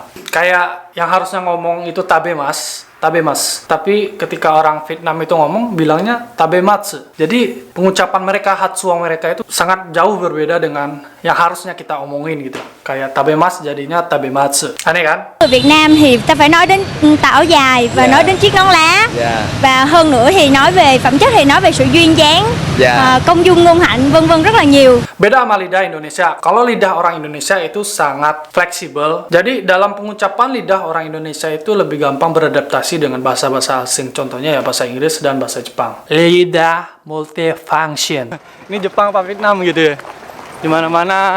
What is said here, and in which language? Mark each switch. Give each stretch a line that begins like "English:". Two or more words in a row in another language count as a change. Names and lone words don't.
Indonesian: Kayak yang harusnya ngomong itu tabemas. Tapi ketika orang Vietnam itu ngomong, bilangnya tabematsu. Jadi pengucapan mereka, hatsuang mereka itu sangat jauh berbeda dengan yang harusnya kita omongin gitu. Kayak tabemas jadinya tabematsu. Aneh kan?
Vietnamese: Ở Việt Nam thì ta phải nói đến tảo dài và nói đến chiếc nón lá. Và hơn nữa thì nói về phẩm chất thì nói về sự duyên dáng, công dung ngôn hạnh, vân vân rất là nhiều.
Indonesian: Beda sama lidah Indonesia. Kalau lidah orang Indonesia itu sangat fleksibel. Jadi dalam pengucapan lidah orang Indonesia itu lebih gampang beradaptasi dengan bahasa-bahasa asing. Contohnya ya bahasa Inggris dan bahasa Jepang. Lidah multifunction. Ini Jepang apa Vietnam gitu ya. Dimana-mana